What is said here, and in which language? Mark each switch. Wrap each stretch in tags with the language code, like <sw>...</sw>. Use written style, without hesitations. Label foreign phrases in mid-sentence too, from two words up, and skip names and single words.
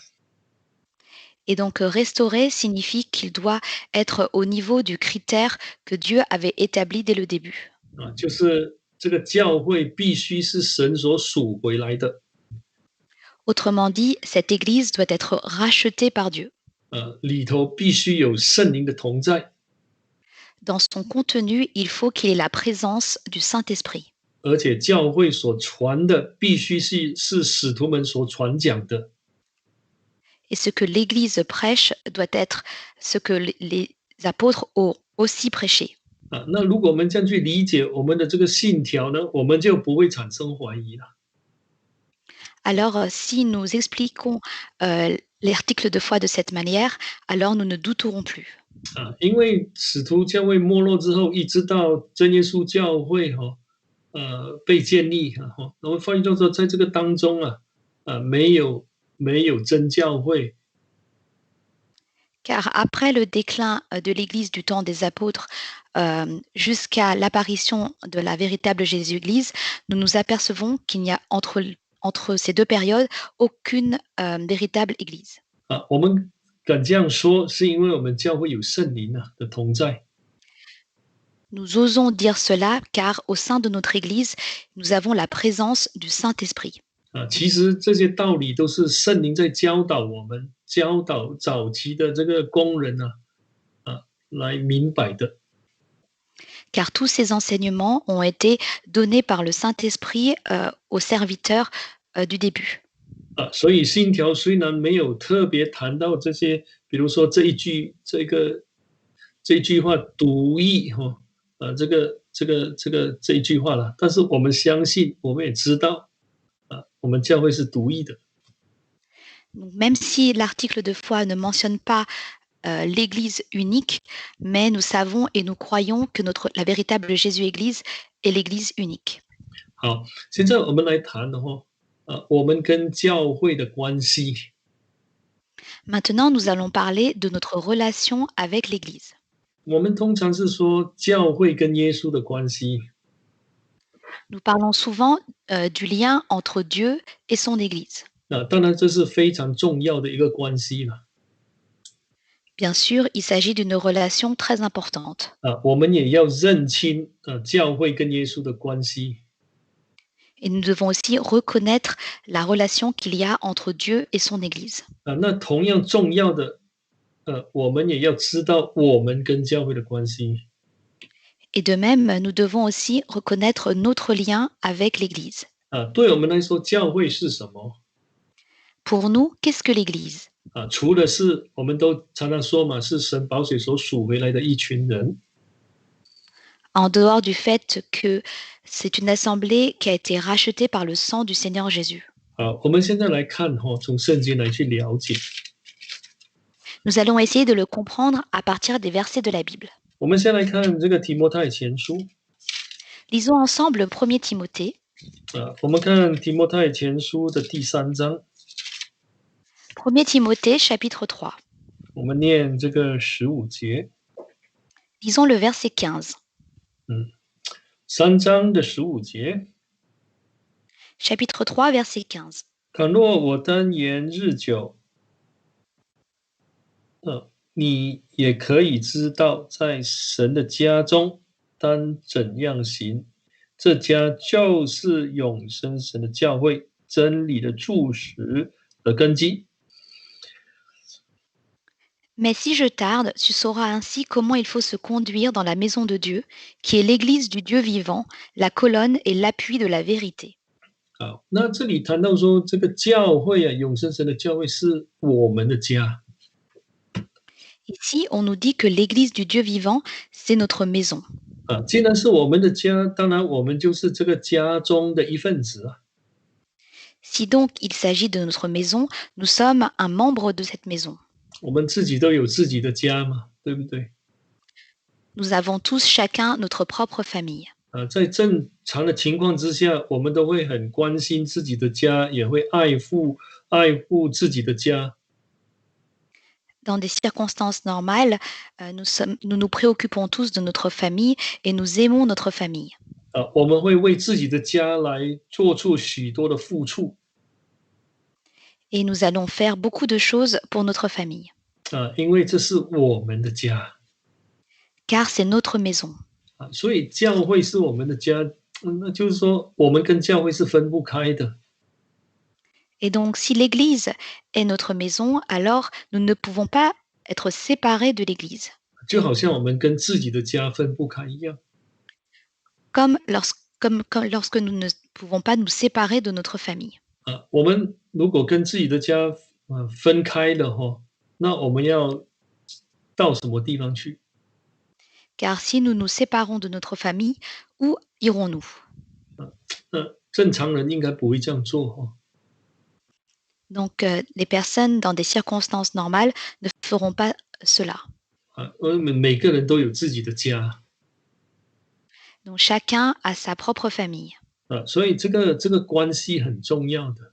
<fr>Et donc restaurer signifie qu'il doit être au niveau du critère que Dieu avait établi dès le début.</fr> <zh>就是这个教会必须是神所属回来的，</zh> <fr>Autrement dit, cette Église doit être rachetée par Dieu.</fr> <zh>里头必须有圣灵的同在，</zh> <fr>Dans son contenu, il faut qu'il ait la présence du Saint-Esprit.</fr> <zh>而且教会所传的必须是使徒们所传讲的。</zh> <fr>Et ce que l'Église prêche doit être ce que les apôtres ont aussi prêché.</fr> <zh>那如果我们这样去理解我们的这个信条呢，我们就不会产生怀疑了。</zh> <fr>Alors, si nous expliquons l'article de foi de cette manière, alors nous ne douterons plus.</fr> <zh>因为使徒教会没落之后，一直到真耶稣教会被建立我们发现到说，在这个当中没有真教会，</zh> <fr>Car après le déclin de l'Église du temps des apôtres jusqu'à l'apparition de la véritable Jésus-Église, nous nous apercevons qu'il n'y a entre ces deux périodes aucune véritable Église.</fr> <zh>我们敢这样说，是因为我们教会有圣灵的同在。</zh> <fr>Nous osons dire cela car au sein de notre Église, nous avons la présence du Saint-Esprit.</fr> <zh>其实这些道理都是圣灵在教导我们，教导早期的这个工人来明白的。</zh> <fr>Car tous ces enseignements ont été donnés par le Saint-Esprit aux serviteurs du début.</fr> <zh>所以信条虽然没有特别谈到这些，比如说这一句话独义这一句话了，但是我们相信，我们也知道我们教会是独义的。</zh> <fr>Donc, même si l'article de foi ne mentionne pas l'Église unique, mais nous savons et nous croyons que la véritable Jésus-Église est l'Église unique.</fr> <zh>好，现在我们来谈我们跟教会的关系。</zh> <fr>Maintenant, nous allons parler de notre relation avec l'Église.</fr> <zh>我们通常是说教会跟耶稣的关系，</zh> <fr>Nous parlons souvent du lien entre Dieu et son Église.</fr> <zh>当然这是非常重要的一个关系了。</zh> <fr>Bien sûr, il s'agit d'une relation très importante.</fr> <zh>我们也要认清教会跟耶稣的关系。</zh> <fr>Et nous devons aussi reconnaître la relation qu'il y a entre Dieu et son Église.</fr> <zh>那同样重要的，我们也要知道我们跟教会的关系。</zh> <fr>Et de même, nous devons aussi reconnaître notre lien avec l'Église.</fr> <zh>对我们来说，教会是什么？</zh> <fr>Pour nous, qu'est-ce que l'Église?</fr> <zh>除了是我们都常常说嘛，是神宝血所属回来的一群人。</zh> <fr>En dehors du fait que c'est une assemblée qui a été rachetée par le sang du Seigneur Jésus.</fr> <zh>我们现在来看从圣经来去了解。</zh> <fr>Nous allons essayer de le comprendre à partir des versets de la Bible.</fr> <zh>我们先来看这个提摩太前书。</zh> <fr>Lisons ensemble 1 Timothée.</fr> <zh>我们看提摩太前书的第3章。</zh> <fr>1 Timothée chapitre 3.</fr> <zh>我们念这个15节。</zh> <fr>Lisons le verset 15.</fr> <zh>3 章的15节。</zh> <fr>Chapitre 3, verset 15.</fr> <zh>倘若我单言日久，你也可以知道，在神的家中当怎样行。这家就是永生神的教会，真理的柱石和根基。</zh> <fr>Mais si je tarde, tu sauras ainsi comment il faut se conduire dans la maison de Dieu, qui est l'église du Dieu vivant, la colonne et l'appui de la vérité.</fr> <zh>好，那这里谈到说，这个教会永生神的教会是我们的家。</zh> <fr>Ici, on nous dit que l'église du Dieu vivant, c'est notre maison.</fr> <zh>既然是我们的家，当然我们就是这个家中的一份子。</zh> <fr>Si donc il s'agit de notre maison, nous sommes un membre de cette maison.</fr> <zh>我们自己都有自己的家嘛，对不对？</zh> <fr>Nous avons tous chacun notre propre famille.</fr> <zh>在正常的情况之下，我们都会很关心自己的家，也会爱护自己的家。</zh> <fr>Dans des circonstances normales, nous nous préoccupons tous de notre famille et nous aimons notre famille.</fr> <zh>我们会为自己的家来做出许多的付出。</zh> <fr>Et nous allons faire beaucoup de choses pour notre famille,</fr> <zh>因为这是我们的家</zh> <fr>car c'est notre maison.</fr> <zh>所以教会是我们的家，那就是说我们跟教会是分不开的</zh> <fr>Et donc, si l'Église est notre maison, alors nous ne pouvons pas être séparés de l'Église,</fr> <zh>就好像我们跟自己的家分不开一样</zh> <fr>comme lorsque nous ne pouvons pas nous séparer de notre famille.</fr> <zh>我们如果跟自己的家分开了那我们要到什么地方去？</zh> <fr>Car si nous nous séparons de notre famille, où irons-nous?</fr> <zh>那正常人应该不会这样做</zh> <fr>Donc, les personnes dans des circonstances normales ne feront pas cela.</fr> <zh>我们每个人都有自己的家</zh> <fr>Donc, chacun a sa propre famille.</fr> <zh>所以这个关系很重要的</zh>